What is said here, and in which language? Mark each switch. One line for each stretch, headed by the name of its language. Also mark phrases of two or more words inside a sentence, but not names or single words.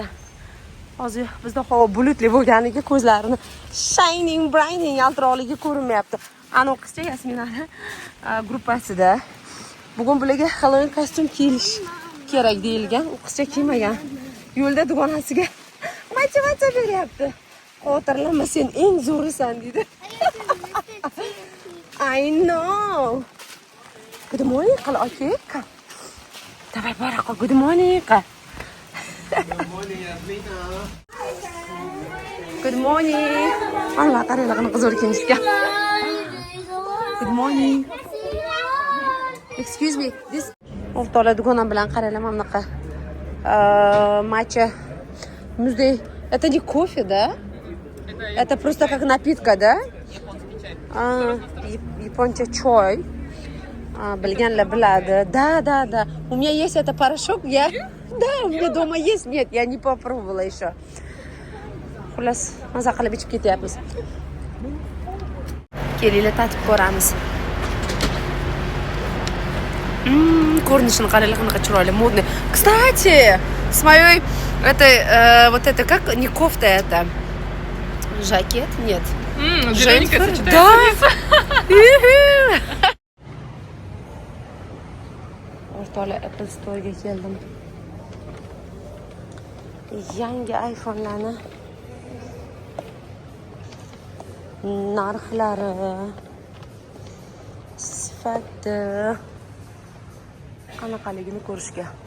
Uzbek: Hozir bizda havo bulutli bo'lganiga ko'zlarini
English: shining brightening
Uzbek: yaltiroqligi ko'rinmayapti. Ana u qizcha Yasminani gruppasida bugun bularga Halloween kostyum kiyilish kerak deyilgan. U qizcha kiymagan. Yo'lda dugonasiga macha beryapti. Xotirlama, sen eng zo'risan dedi.
English: I know. Good morning, qal okay.
Russian: Давай, Барако,
English: good morning. Good morning, Yasmina. Good morning.
Uzbek: Allah qaranglar qanaqa zo'r kiyinishgan.
English: Good morning. Excuse me.
Uzbek: This o'rtoqlar dugonam bilan qaranglar mana bunaqa matcha muzday.
Russian: Это не кофе, да? Это просто как напитка, да? Японча choy. Bilganlar biladi. Да. У меня есть это порошок, Да, у меня дома есть. Нет, я не попробовала еще.
Uzbek: Xullas, maza qilib ichib ketyapmiz. Kelinglar tatib ko'ramiz. Ko'rinishini qaranglar, qanaqa chiroyli, modный.
Russian: Кстати, с моей вот это как не кофта это. Жакет? Нет. Зелененькая сочетается. Да.
Uzbek: O'rtoqlar, Apple Store'ga keldim. Yangi iPhone'larni narxlari, sifati qanaqaligini ko'rishga.